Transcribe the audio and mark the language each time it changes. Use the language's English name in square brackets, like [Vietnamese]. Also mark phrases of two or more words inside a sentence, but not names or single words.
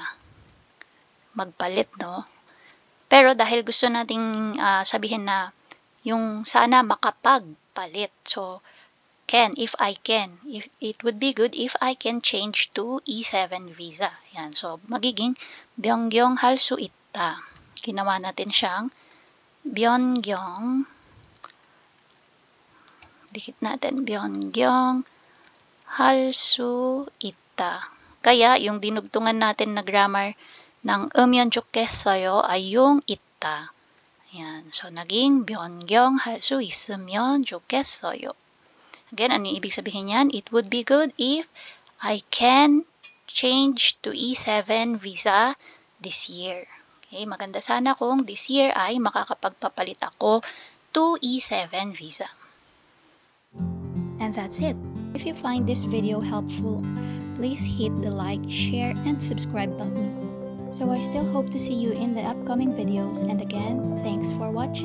[Filipino] Magpalit, no? Pero, dahil gusto nating sabihin na yung sana makapagpalit. [English] So, if I can. It would be good if I can change to E7 visa. [Filipino] Yan. So, magiging [Korean] 변경할 수 있다. [Filipino] Ginawa natin siyang 변경. Dikit natin. [Korean] 변경할 수 있다. [Filipino] Kaya, yung dinugtungan natin na grammar ng [Korean] 으면 좋겠어요 [Filipino] ay yung 있다. Ayan. So, naging [Korean] 변경할 수 있으면 좋겠어요. [Filipino] Again, ano yung ibig sabihin yan? [English] It would be good if I can change to E7 visa this year. [Filipino] Okay, maganda sana kung [English] this year [Filipino] ay makakapagpapalit ako [English] to E7 visa. And that's it. If you find this video helpful, please hit the like, share, and subscribe button. So I still hope to see you in the upcoming videos, and again, thanks for watching.